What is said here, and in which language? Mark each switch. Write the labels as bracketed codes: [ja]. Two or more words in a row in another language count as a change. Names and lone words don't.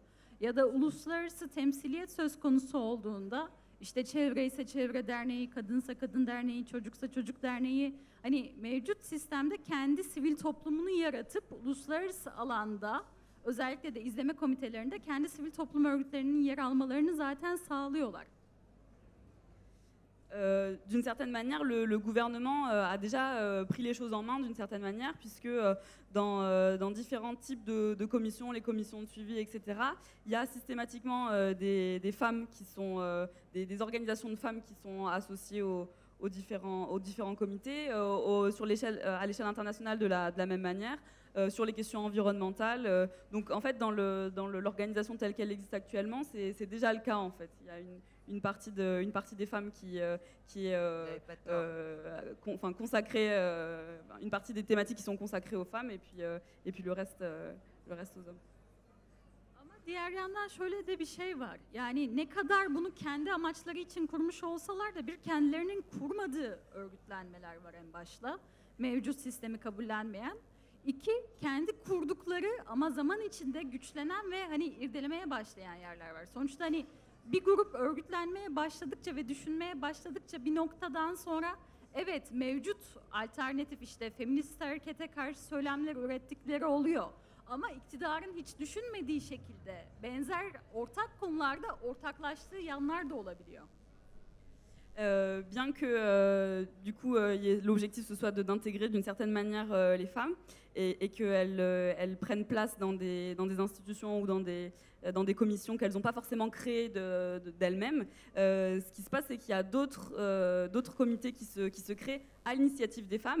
[tr] Ya da uluslararası temsiliyet söz konusu olduğunda işte çevre ise çevre derneği, kadınsa kadın derneği, çocuksa çocuk derneği, hani mevcut sistemde kendi sivil toplumunu yaratıp uluslararası alanda özellikle de izleme komitelerinde kendi sivil toplum örgütlerinin yer almalarını zaten sağlıyorlar. [fr] D'une certaine manière, le gouvernement a déjà pris les choses en main d'une certaine manière, puisque dans différents types de commissions, les commissions de suivi, etc., il y a systématiquement des femmes qui sont, des organisations de femmes qui sont associées aux différents comités, à l'échelle internationale de la même manière. Sur les questions environnementales. Donc en fait, dans l'organisation telle qu'elle existe actuellement, c'est déjà le cas en fait. Il y a une partie des femmes qui est consacrée, une partie des thématiques qui sont consacrées aux femmes et puis le reste aux hommes. [tr] Ama diğer yandan şöyle de bir şey var. Yani ne kadar bunu kendi amaçları için kurmuş olsalar da bir kendilerinin kurmadığı örgütlenmeler var en başta. Mevcut sistemi kabullenmeyen. İki, kendi kurdukları ama zaman içinde güçlenen ve hani irdelemeye başlayan yerler var. Sonuçta hani bir grup örgütlenmeye başladıkça ve düşünmeye başladıkça bir noktadan sonra evet mevcut alternatif işte feminist harekete karşı söylemler ürettikleri oluyor. Ama iktidarın hiç düşünmediği şekilde benzer ortak konularda ortaklaştığı yanlar da olabiliyor. [fr] Bien que du coup l'objectif ce soit d'intégrer d'une certaine manière les femmes et qu'elles prennent place dans des institutions ou dans des commissions qu'elles n'ont pas forcément créées d'elles-mêmes, ce qui se passe c'est qu'il y a d'autres comités qui se créent à l'initiative des femmes.